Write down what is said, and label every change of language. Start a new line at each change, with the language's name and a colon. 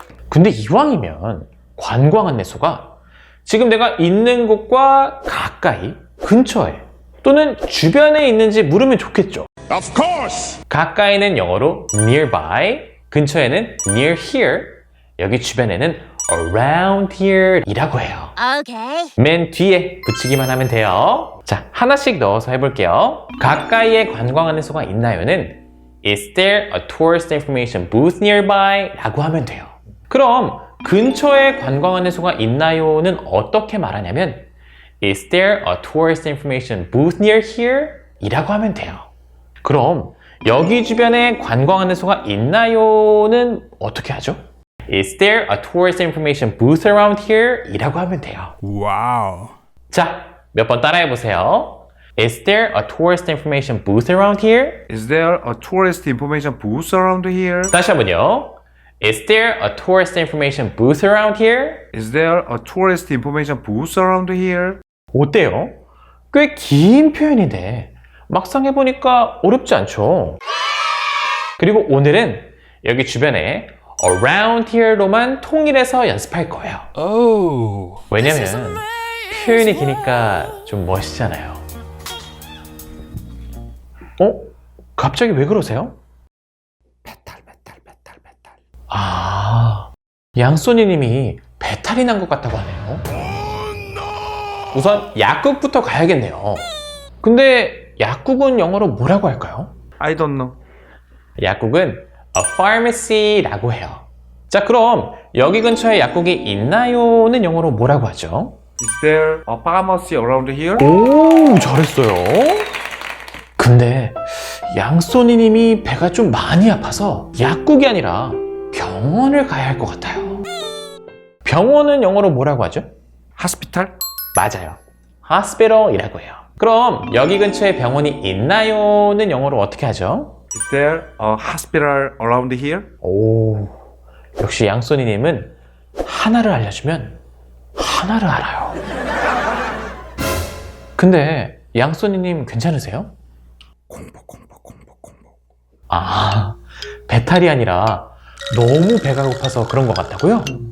Korean: 근데 이왕이면 관광 안내소가 지금 내가 있는 곳과 가까이, 근처에 또는 주변에 있는지 물으면 좋겠죠.
English: Of course.
Korean: 가까이는 영어로 nearby, 근처에는
English: near here,
Korean: 여기 주변에는
English: around here
Korean: 이라고 해요.
English: Okay.
Korean: 맨 뒤에 붙이기만 하면 돼요. 자, 하나씩 넣어서 해볼게요. 가까이에 관광 안내소가 있나요는
English: Is there a tourist information booth nearby?
Korean: 라고 하면 돼요. 그럼 근처에 관광 안내소가 있나요는 어떻게 말하냐면
English: Is there a tourist information booth near here?
Korean: 이라고 하면 돼요. 그럼 여기 주변에 관광 안내소가 있나요는 어떻게 하죠?
English: Is there a tourist information booth around here?
Korean: 이라고 하면 돼요.
English: Wow.
Korean: 자, 몇 번 따라해보세요.
English: Is there a tourist information booth around here? Is there a tourist information booth around here?
Korean: 다시 한번요.
English: Is there a tourist information booth around here? Is there a tourist information booth around here?
Korean: 어때요? 꽤 긴 표현인데 막상 해보니까 어렵지 않죠? 그리고 오늘은 여기 주변에
English: around here
Korean: 로만 통일해서 연습할 거예요. 왜냐면 표현이 기니까 좀 멋있잖아요. 갑자기 왜 그러세요? 배탈. 아, 양소니님이 배탈이 난 것 같다고 하네요. 우선 약국부터 가야겠네요. 근데 약국은 영어로 뭐라고 할까요?
English: I don't know.
Korean: 약국은
English: a pharmacy
Korean: 라고 해요. 자, 그럼 여기 근처에 약국이 있나요는 영어로 뭐라고 하죠?
English: Is there a pharmacy around here?
Korean: 오, 잘했어요. 근데 양소니님이 배가 좀 많이 아파서 약국이 아니라 병원을 가야 할 것 같아요. 병원은 영어로 뭐라고 하죠?
English: Hospital?
Korean: 맞아요. hospital이라고 해요. 그럼 여기 근처에 병원이 있나요?는 영어로 어떻게 하죠?
English: Is there a hospital around here?
Korean: 오, 역시 양소니님은 하나를 알려주면 하나를 알아요. 근데 양소니님 괜찮으세요? 공복. 아, 배탈이 아니라 너무 배가 고파서 그런 것 같다고요?